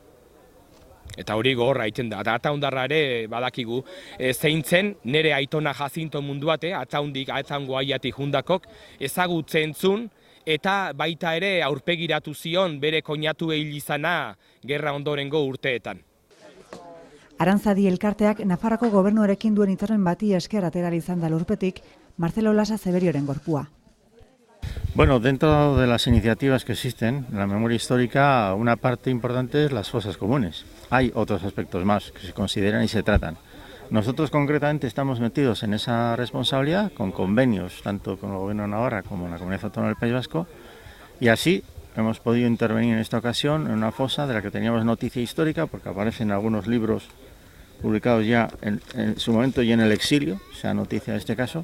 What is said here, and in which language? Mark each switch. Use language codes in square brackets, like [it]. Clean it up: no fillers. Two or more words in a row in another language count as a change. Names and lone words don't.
[eu] Eta hori gogorra egiten da. Eta ataundarra ere badakigu zeintzen nire aitona Jazinto munduate, ataungo aiatik jundakok, ezagutzen zun, eta baita ere aurpegiratu zion bere koinatu hil izana gerra ondorengo urteetan. Aranzadi elkarteak Nafarroko gobernuarekin duen hitzarmen bati esker atera izan da lurpetik Marcelo Lasa Zeberioren gorpua. [es] Bueno, dentro de las iniciativas que existen en la memoria histórica, una parte importante es las fosas comunes. Hay otros aspectos más que se consideran y se tratan. Nosotros concretamente estamos metidos en esa responsabilidad con convenios tanto con el Gobierno de Navarra como en la Comunidad Autónoma del País Vasco, y así hemos podido intervenir en esta ocasión en una fosa de la que teníamos noticia histórica porque aparece en algunos libros publicados ya en su momento y en el exilio, sea noticia de este caso.